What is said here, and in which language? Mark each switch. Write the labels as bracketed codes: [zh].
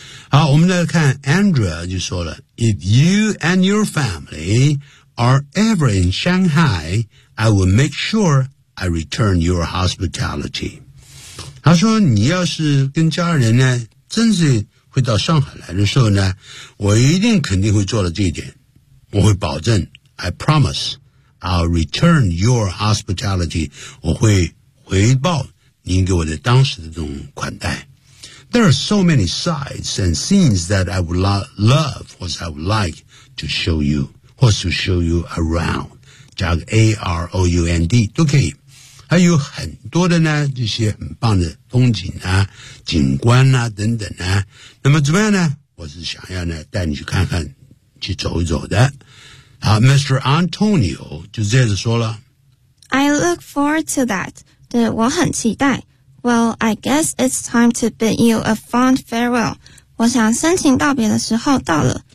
[zh] 好，我们再看 Andrea 就说了 [en] If you and your family are ever in Shanghai, I will make sure I return your hospitality. [zh] 他说你要是跟家人呢真是会到上海来的时候呢我一定肯定会做到这一点。我会保证 [en] I promise I'll return your hospitality. [zh] 我会回报您给我的当时的这种款待。 [en] There are so many sights and scenes that I would love, or I would like to show you, or to show you around. [zh] 加个 A-R-O-U-N-D, 都可以。还有很多的呢，这些很棒的风景啊、景观啊等等啊。那么怎么样呢？我是想要呢，带你去看看，去走一走的。好 ,Mr. Antonio 就接着说了。 [en] I look forward to that. [zh] 对，我很期待。 [en] Well, I guess it's time to bid you a fond farewell. [zh] 我想深情道别的时候到了。